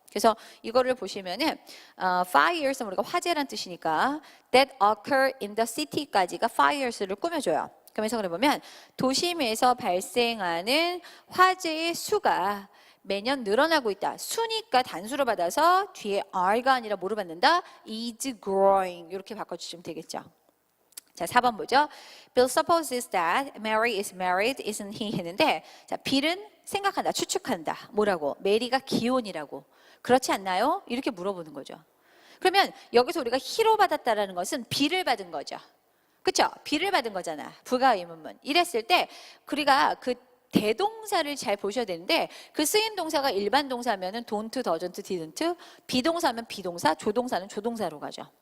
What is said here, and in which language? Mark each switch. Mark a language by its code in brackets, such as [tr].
[ko] 그래서 이거를 보시면은 fires 우리가 화재란 뜻이니까 that occur in the city까지가 fires를 꾸며줘요. 그럼 해석을 해보면 도심에서 발생하는 화재의 수가 매년 늘어나고 있다. 수니까 단수로 받아서 뒤에 are가 아니라 뭐로 받는다? is growing 이렇게 바꿔주시면 되겠죠. 자, 4번 보죠. [en] Bill supposes that Mary is married, isn't he? [ko] 했는데 자, 빌은 생각한다, 추측한다. 뭐라고? 메리가 기혼이라고. 그렇지 않나요? 이렇게 물어보는 거죠. 그러면 여기서 우리가 he로 받았다라는 것은 빌을 받은 거죠. 그렇죠? 빌을 받은 거잖아. 부가 의문문. 이랬을 때 우리가 그 대동사를 잘 보셔야 되는데 그 쓰임 동사가 일반 동사면은 don't, doesn't, didn't, 비동사면 비동사, 조동사는 조동사로 가죠.